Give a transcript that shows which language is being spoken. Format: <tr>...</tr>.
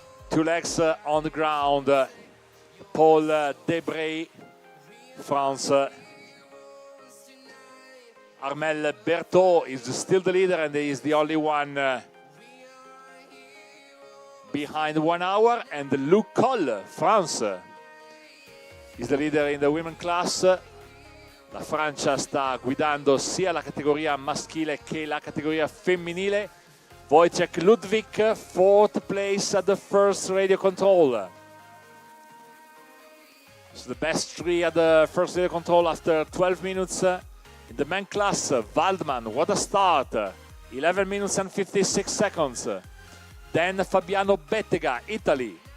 <en>2 legs on the ground. Paul Debray, France. Armel Berthaud is still the leader, and he is the only one behind 1 hour. And Luc Coll, France, is the leader in the women class.</en> <it>La Francia sta guidando sia la categoria maschile che la categoria femminile.</it> <en>Wojciech Ludwig, 4th place at the first radio control. So the best 3 at the first radio control after 12 minutes. In the men class, Waldman, what a start. 11 minutes and 56 seconds. Then Fabiano Bettega, Italy.</en>